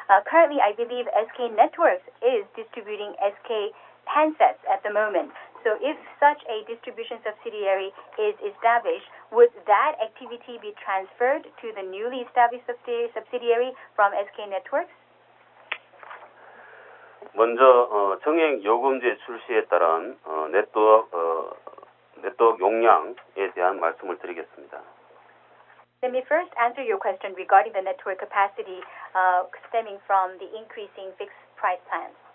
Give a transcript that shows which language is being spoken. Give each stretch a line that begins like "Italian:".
English: Currently, I believe SK Networks is distributing SK handsets at the moment. So if such a distribution subsidiary is established, would that activity be transferred to the newly established subsidiary from SK Networks?
Korean: 먼저 정액 요금제 출시에 따른 네트워크 용량에 대한 말씀을 드리겠습니다.
English: Let me first answer your question regarding the network capacity stemming from the increasing fixed price plans.